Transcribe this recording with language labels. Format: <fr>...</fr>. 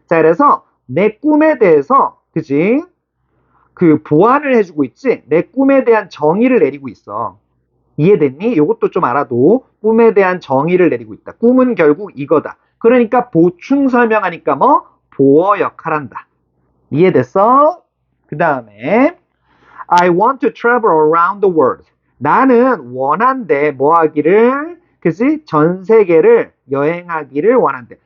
<ko>자, 그래서 내 꿈에 대해서, 그지? 그 보완을 해주고 있지? 내 꿈에 대한 정의를 내리고 있어. 이해됐니? 이것도 좀 알아도 꿈에 대한 정의를 내리고 있다. 꿈은 결국 이거다. 그러니까 보충 설명하니까 뭐? 보어 역할한다. 이해됐어? 그 다음에</ko> <en>I want to travel around the world.</en> <ko>나는 원한대 뭐 하기를, 그치? 전 세계를 여행하기를 원한대.</ko>